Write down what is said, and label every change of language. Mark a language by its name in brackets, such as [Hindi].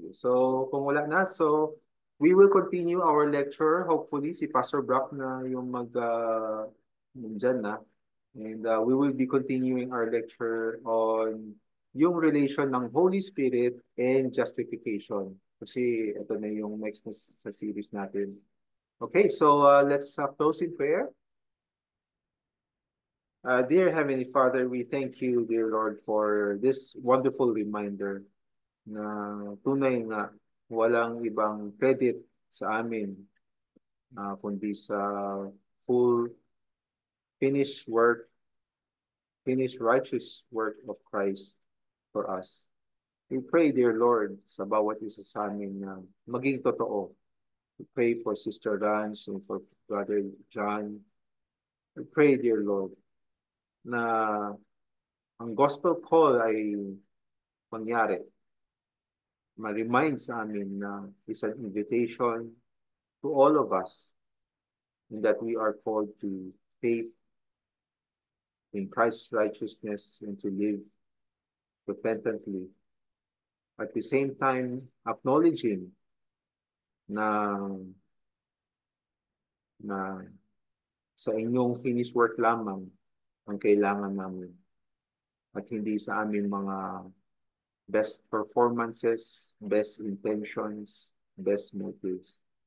[English] So, [Filipino] kung wala na, [English] so we will continue our lecture. [Filipino] Hopefully, si Pastor Brock na yung nandyan na. [English] And we will be continuing our lecture on yung relation ng Holy Spirit and justification. [Filipino] Kasi ito na yung next na sa series natin. [English] Okay, so let's close in prayer. Dear Heavenly Father, we thank you, dear Lord, for this wonderful reminder [Filipino] na tunay nga walang ibang credit sa amin kundi sa [English] full finished work, finished righteous work of Christ for us. We pray, dear Lord, [Filipino] sa bawat isa sa amin na maging totoo. [English] We pray for Sister Ranch and for Brother John. We pray, dear Lord, [Filipino] na ang gospel call ay mangyari. Ma-remind sa amin na [English] is an invitation to all of us in that we are called to faith in Christ's righteousness and to live repentantly. At the same time, acknowledging [Filipino] na sa inyong finished work lamang ang kailangan namin at hindi sa aming mga [English] best performances, best intentions, best motives.